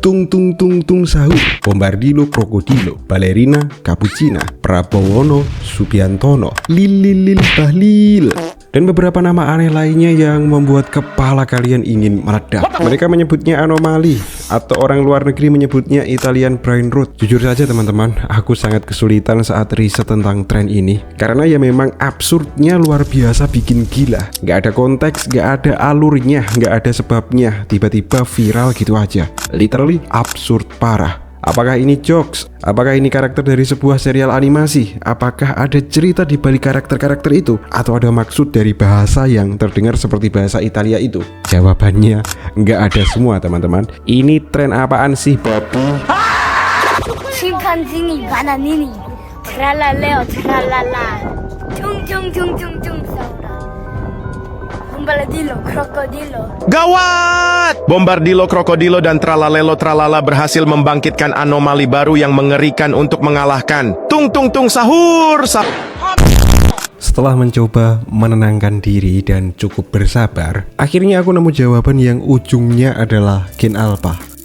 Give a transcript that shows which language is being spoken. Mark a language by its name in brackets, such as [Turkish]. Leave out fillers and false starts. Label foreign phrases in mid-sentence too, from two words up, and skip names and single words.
[Indonesian] tung tung tung tung sahur, Bombardilo Krokodilo, Balerina Cappuccina, Prabowono Subiantono, Lililil Bahlil, dan beberapa nama aneh lainnya yang membuat kepala kalian ingin meledak. Mereka menyebutnya anomali, atau orang luar negeri menyebutnya [English] Italian brain rot. [Indonesian] Jujur saja teman-teman, aku sangat kesulitan saat riset tentang tren ini, karena ya memang absurdnya luar biasa, bikin gila. Gak ada konteks, gak ada alurnya, gak ada sebabnya, tiba-tiba viral gitu aja. Literally absurd parah. Apakah ini jokes? Apakah ini karakter dari sebuah serial animasi? Apakah ada cerita di balik karakter-karakter itu? Atau ada maksud dari bahasa yang terdengar seperti bahasa Italia itu? Jawabannya nggak ada semua teman-teman. Ini tren apaan sih, Babu? Chimpanzini bananini, tralaleo tralala, tung tung tung tung tung saura. Bombardilo krokodilo. Gawat! Bombardilo Krokodilo dan Tralalelo Tralala berhasil membangkitkan anomali baru yang mengerikan untuk mengalahkan Tung Tung Tung Sahur. Setelah mencoba menenangkan diri dan cukup bersabar, akhirnya aku nemu jawaban yang ujungnya adalah gen alpha.